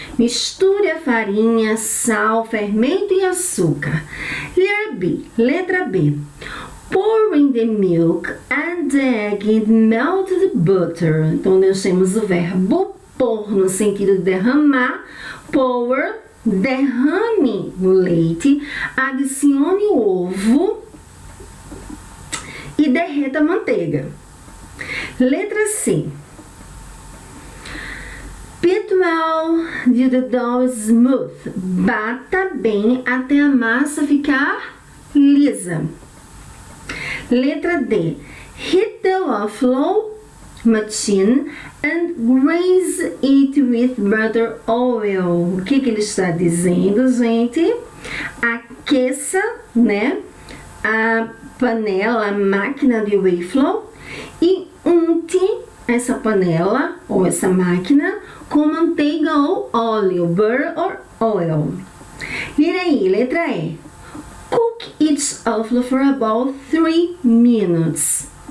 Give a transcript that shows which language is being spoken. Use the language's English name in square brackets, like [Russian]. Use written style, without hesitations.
[Portuguese] Misture a farinha, sal, fermento e açúcar. [English] Letter B. [Portuguese] Letra B. [English] Pour in the milk and the egg and melted butter. [Portuguese] Então, nós temos o verbo pôr no sentido de derramar. Pour, derrame no leite, adicione o ovo e derreta a manteiga. Letra C. [English] Beat well till the dough is smooth. [Portuguese] Bata bem até a massa ficar lisa. Letra D. [English] Heat the waffle machine and grease it with butter oil. [Portuguese] O que ele está dizendo, gente? Aqueça, né, a panela, a máquina de waffle e unte essa panela ou essa máquina com manteiga ou óleo, [English] butter or oil. [Portuguese] Lira aí, letra E. [English] Cook each waffle for about 3 minutes.